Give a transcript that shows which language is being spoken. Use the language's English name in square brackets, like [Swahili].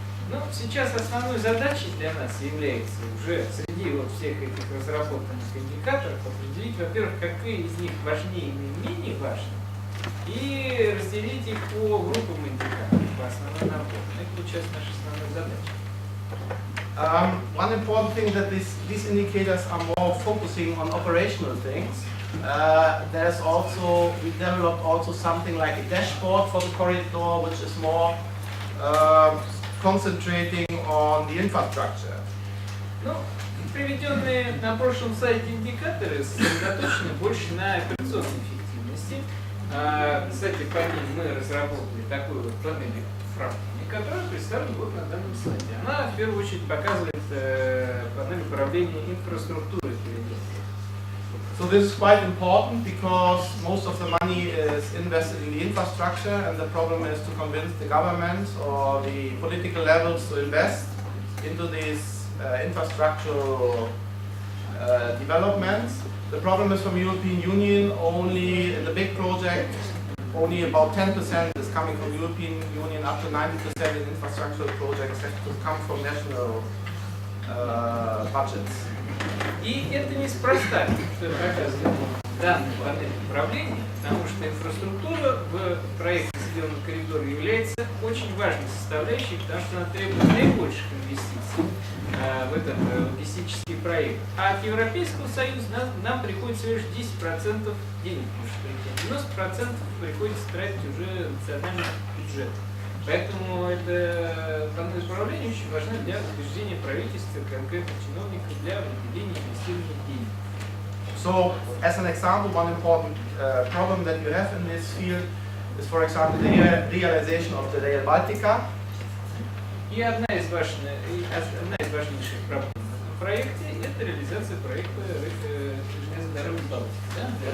[Russian] Ну, сейчас основной задачей для нас является уже среди вот всех этих разработанных индикаторов определить, во-первых, какие из них важнее и менее важны, и разделить их по группам индикаторов, по основным наборам. Это вот сейчас наша основная задача. [English] One important thing that these indicators are more focusing on operational things. There's also, we developed also something like a dashboard for the corridor, which is more concentrating on the infrastructure. [Russian] Ну, приведенные на прошлом слайде индикаторы сосредоточены больше на операционной эффективности. Кстати, по ним мы разработали такую вот панель управления, которая представлена вот на данном слайде. Она в первую очередь показывает панель управления инфраструктурой перевозки. [English] So this is quite important because most of the money is invested in the infrastructure, and the problem is to convince the government or the political levels to invest into these infrastructural developments. The problem is from European Union, only in the big project, only about 10% is coming from European Union, up to 90% in infrastructural projects have to come from national budgets. [Russian] И это неспроста, что показывает данная панель управления, потому что инфраструктура в проекте «Северного коридора» является очень важной составляющей, потому что она требует наибольших инвестиций в этот логистический проект. А от Европейского Союза нам приходится всего лишь 10% денег, 90% приходится тратить уже национальный бюджет. Поэтому эта панель управления очень важна для убеждения правительства, конкретных чиновников, для выделения инвестированных денег. [English] So, as an example, one important problem that you have in this field is, for example, the realization of the Rail Baltica. [Russian] И одна из важнейших проблем в этом проекте – это реализация проекта железной дороги Балтики.